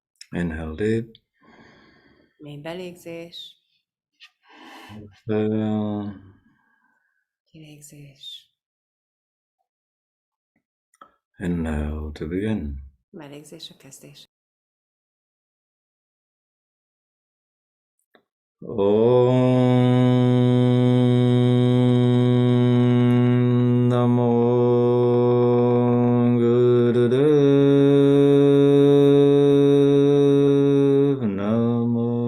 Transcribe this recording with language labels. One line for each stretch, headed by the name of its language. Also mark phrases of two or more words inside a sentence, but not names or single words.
English: Inhale deep.
Hungarian: Mély belégzés,
English: Exhale.
Hungarian: kilégzés,
English: Inhale to begin.
Hungarian: belégzés a kezdés.
Sanskrit: Om Namo Gurudev Namo.